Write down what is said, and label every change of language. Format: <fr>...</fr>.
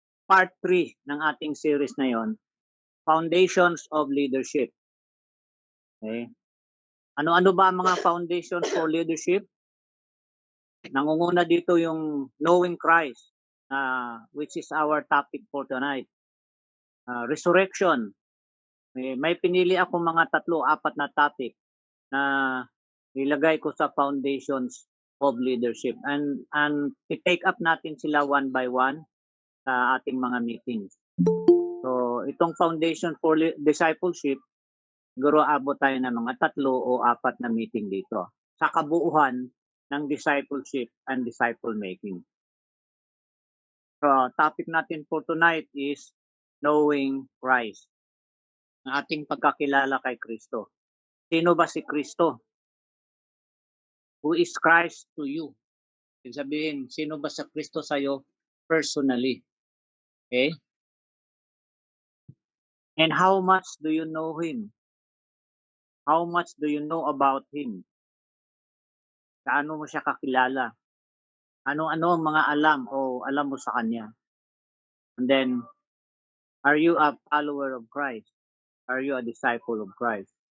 <tl>Part 3 ng ating series na yon, Foundations of Leadership.</tl> <en>Okay.</en> <tl>Ano-ano ba ang mga foundations for leadership? Nangunguna dito yung</tl> <en>knowing Christ, which is our topic for tonight. Resurrection.</en> <tl>May pinili ako mga 3-4 na topic na nilagay ko sa foundations of leadership. And i-take up natin sila one by one sa ating mga meetings. So, itong foundation for discipleship, siguro abot tayo ng mga 3 o 4 na meeting dito. Sa kabuuan ng discipleship and disciple making.</tl> <en>So, topic natin for tonight is knowing Christ.</en> <tl>Ang ating pagkakilala kay Kristo. Sino ba si Kristo?</tl> <en>Who is Christ to you?</en> <tl>Ibig sabihin, sino ba sa Kristo sa'yo personally? Okay?</tl> <en>And how much do you know Him? How much do you know about Him?</en> <tl>Kaano mo siya kakilala? Ano-ano ang mga alam o alam mo sa Kanya?</tl> <en>And then, are you a follower of Christ? Are you a disciple of Christ?</en>